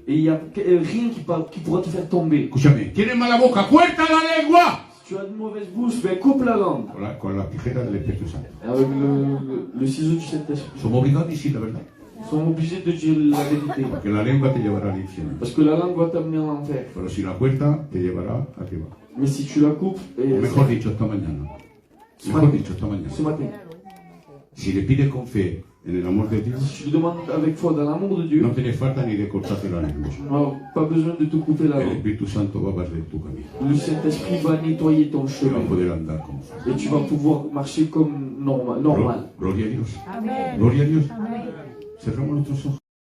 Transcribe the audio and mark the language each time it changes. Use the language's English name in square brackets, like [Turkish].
[French] Et il n'y a rien qui pourra te faire tomber. [Spanish] Escúchame, tienes mala boca, corta la lengua. [French] Si tu as une mauvaise bouche, ben coupe la langue. [Spanish] Con la tijera del Espíritu Santo. [French] Avec le ciseau du Saint-Esprit. [Spanish] Somos obligados a decir la verdad. [French] Ils sont obligés de dire la vérité. [Spanish] Porque la lengua te llevará al infierno. [French] Parce que la langue va t'amener en enfer. [Spanish] Pero si la corta, te llevará arriba. [French] Mais si tu la coupes, [Spanish] O mejor dicho, esta mañana. Mejor dicho, esta mañana. [French] ce matin, [Spanish] Si le pides con fe en el amor de Dios, [French] si tu lui demandes avec foi dans l'amour de Dieu, [Spanish] no tienes falta ni de cortarte la lengua. [French] tu n'as pas besoin de te couper la [Spanish] El [French] langue. [Spanish] Espíritu Santo va a barrer tu camino. [French] Le Saint-Esprit va nettoyer ton [Spanish] Y vas [French] chemin [Spanish] a poder andar con fe. [French] et tu vas pouvoir marcher comme normal. [Spanish] Gloria a Dios. Gloria a Dios. Cerramos nuestros ojos.